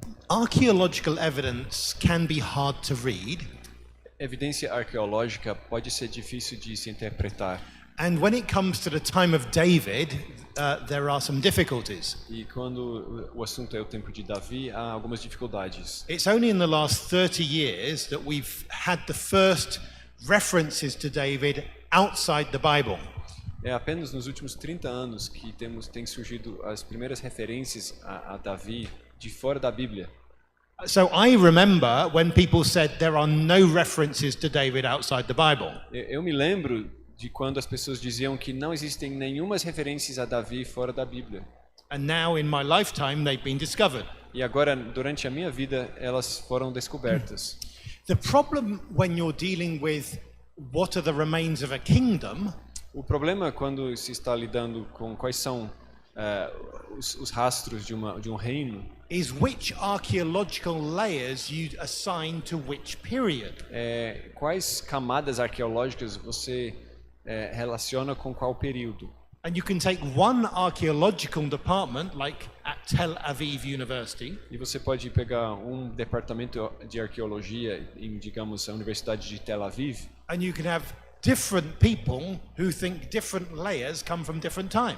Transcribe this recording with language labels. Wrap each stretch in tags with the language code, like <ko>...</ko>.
<en>Archaeological evidence can be hard to read.</en> <pt>Evidência arqueológica pode ser difícil de se interpretar.</pt> <en>And when it comes to the time of David, there are some difficulties.</en> <pt>E quando o assunto é o tempo de Davi, há algumas dificuldades.</pt> <en>It's only in the last 30 years that we've had the first references to David outside the Bible.</en> <pt>É apenas nos últimos 30 anos que tem surgido as primeiras referências a Davi de fora da Bíblia.</pt> <en>So I remember when people said there are no references to David outside the Bible.</en> <pt>Eu me lembro de quando as pessoas diziam que não existem nenhumas referências a Davi fora da Bíblia.</pt> <en>And now in my lifetime they've been discovered.</en> <pt>E agora, durante a minha vida, elas foram descobertas.</pt> <en>The problem when you're dealing with what are the remains of a kingdom,</en> <pt>o problema quando se está lidando com quais são os rastros de um reino,</pt> <en>is which archaeological layers you assign to which period.</en> <pt>Quais camadas arqueológicas você relaciona com qual período?</pt> <en>And you can take one archaeological department, like at Tel Aviv University.</en> <pt>E você pode pegar um departamento de arqueologia em, digamos, a Universidade de Tel Aviv.</pt> <en>And you can have different people who think different layers come from different times.</en>